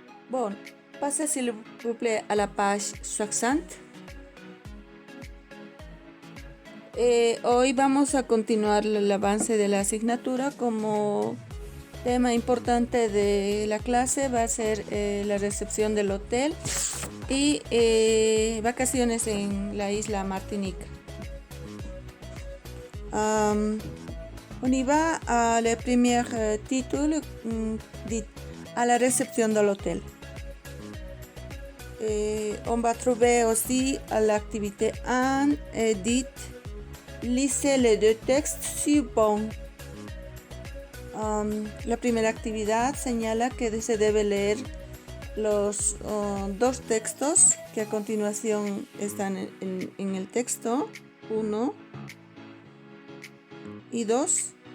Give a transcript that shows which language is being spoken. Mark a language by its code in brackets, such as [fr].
[fr] Bon, passez s'il vous plaît à la page 60. [es] Hoy vamos a continuar el avance de la asignatura. Como tema importante de la clase va a ser la recepción del hotel y vacaciones en la isla Martinica. [fr] On y va à le premier titre dit à la réception de l'hôtel. On va trouver aussi l'activité 1 dite lisez les deux textes suivants. [es] La primera actividad señala que se debe leer los dos textos que a continuación están en el texto 1 y 2.